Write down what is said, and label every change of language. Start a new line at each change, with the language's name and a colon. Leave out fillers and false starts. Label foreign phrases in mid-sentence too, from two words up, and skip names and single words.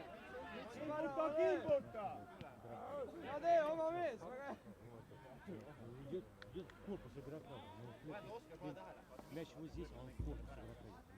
Estonian: Kimbuta, kimbuta. Ja tee oma mees, väga hea.
Russian: Корпус игрока. Мяч вот здесь, а он в корпус игрока.